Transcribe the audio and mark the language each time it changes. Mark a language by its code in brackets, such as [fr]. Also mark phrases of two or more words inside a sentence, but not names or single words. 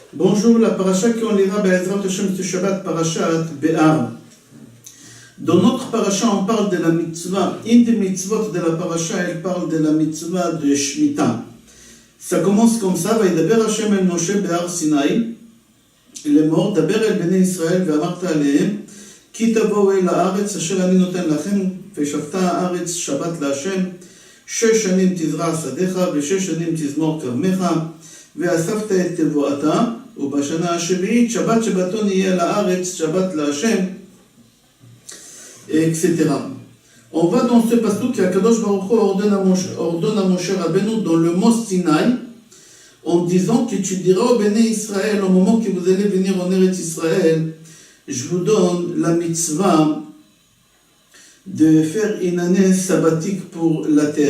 [fr] Bonjour, la paracha qu'on lira [he] בעזרת השם [fr] ce Shabbat, parachat Be'ar. Dans notre paracha, on parle de la mitzvah. Une des mitzvot de la paracha, elle parle de la mitzvah de Shemitah. Ça commence comme ça, [he] וידבר השם אל משה בהר סיני. [fr] Il est mort, [he] דבר אל בני ישראל ואמרת אלהם כי תבאו אל הארץ אשר אני נתן לכם ושבתה הארץ שבת להשם, 6 שנים תזרע שדך, ו6 שנים תזמור כרמך, ואספת את תבואתה, ובשנה השביעית שבת שבתון יהיה לארץ, שבת להשם, [fr] etc. On va dans ce pasuk qu' [he] הקדוש ברוך הוא [fr] ordonne à Moshe Rabbeinu dans le mont Sinaï, en disant que tu diras au Béné Israël, au moment que vous allez venir en Eretz Israël, je vous donne la mitzvah de faire une année sabbatique pour la terre.